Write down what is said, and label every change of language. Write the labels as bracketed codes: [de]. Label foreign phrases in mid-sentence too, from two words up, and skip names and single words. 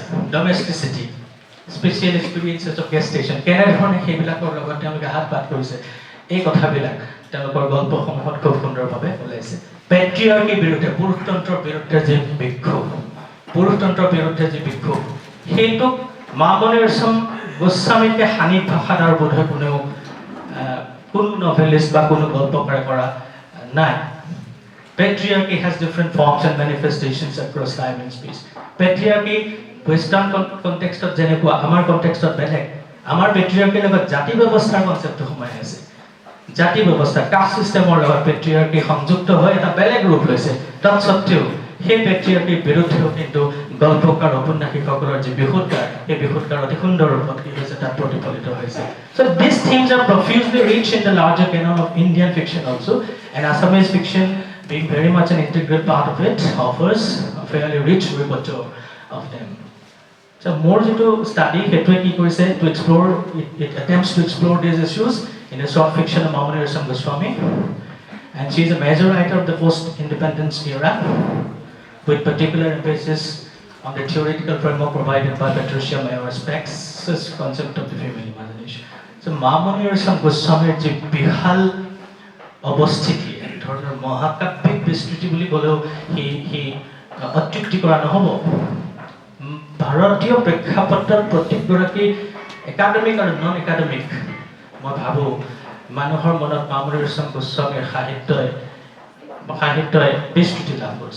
[en] domesticity, special experiences of gestation, [as] কেনেধৰণে সেইবিলাকৰ লগত তেওঁলোকে হাত পাত কৰিছে, এই কথাবিলাক তেওঁলোকৰ গল্পসমূহত খুব সুন্দৰভাৱে ওলাইছে। পেট্ৰিয়াৰ্কিৰ বিৰুদ্ধে, পুৰুষতন্ত্ৰৰ বিৰুদ্ধে যি বিক্ষোভ, সেইটোক মামনি ৰয়ছম গোস্বামীকে সানিত ভাষাত আৰু বোধহয় কোনো নভেলিষ্ট বা কোনো গল্পকাৰে কৰা নাই। [en] Patriarchy has different forms and manifestations across time and space. Patriarchy western contextত [as] যেনেকুৱা, আমাৰ কণ্টেক্সটত বেলেগ। আমাৰ পেট্ৰিয়াৰ্কিৰ লগত জাতি ব্যৱস্থাৰ কনচেপ্টটো সোমাই আছে। জাতি ব্যৱস্থা, [en] caste systemৰ [as] লগত পেট্ৰিয়াৰ্কি সংযুক্ত হৈ এটা বেলেগ ৰূপ লৈছে। তৎসত্ত্বেও সেই পেট্ৰিয়াৰ্কিৰ বিৰুদ্ধেও কিন্তু গল্পকাৰ উপন্যাসিকসকলৰ যি বিশুদ্ধাৰ, সেই বিশুদ্ধাৰ অতি সুন্দৰ ৰূপত কি হৈছে তাত প্ৰতিফলিত হৈছে। [en] So these themes are profusely rich in the larger canon of Indian fiction also, and Assamese fiction, being very much an integral part of it, offers a fairly rich repertoire of them. So more [as] যিটো study, সেইটোৱে কি কৰিছে, [en] to explore, it attempts to explore these issues in the short fiction of Mamoni Rosam Goswami, and she is a major writer of the post-independence era, with particular emphasis on the theoretical framework provided by Patricia Mayor Speck's concept of the female imagination. [as] So Mamoni Rosam Goswamiৰ যি বিশাল অৱস্থিতি, এক ধৰণৰ মহাকাব্যিক বিস্তৃতি বুলি ক'লেও সি অত্যুক্তি কৰা নহ'ব। ভাৰতীয় প্ৰেক্ষাপটত প্ৰত্যেকগৰাকী একাডেমিক আৰু [en] non academic, [as] মই ভাবোঁ মানুহৰ মনত মামনি ৰয়ছম গোস্বামীৰ সাহিত্যই বিস্তৃতি লাভ কৰিছে।